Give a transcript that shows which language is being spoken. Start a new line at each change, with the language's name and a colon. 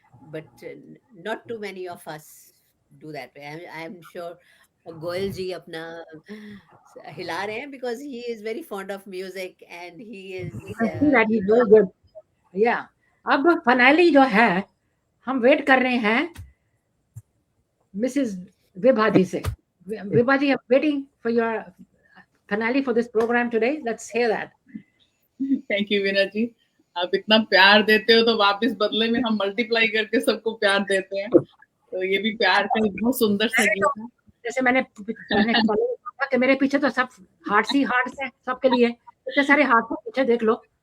English: But not too many of us do that way. I'm sure
Hindi: Goyal जी अपना हिला रहे हैं
English: because he is very fond of music and he is I see that he's very good. Yeah.
Hindi: अब finale जो है, हम wait कर रहे हैं Mrs. Vibha ji से.
English: Vibha ji, I'm waiting for your finale for this program today. Let's hear that.
Hindi: Thank you Veena जी, आप इतना प्यार देते हो तो वापस बदले में हम मल्टीप्लाई करके सबको प्यार देते हैं, तो ये भी प्यार का एक बहुत सुंदर सा गीत है. जैसे मैंने कहा कि मेरे पीछे तो सब हार्ट्स है सबके लिए, इतने सारे हार्ट को पीछे देख लो.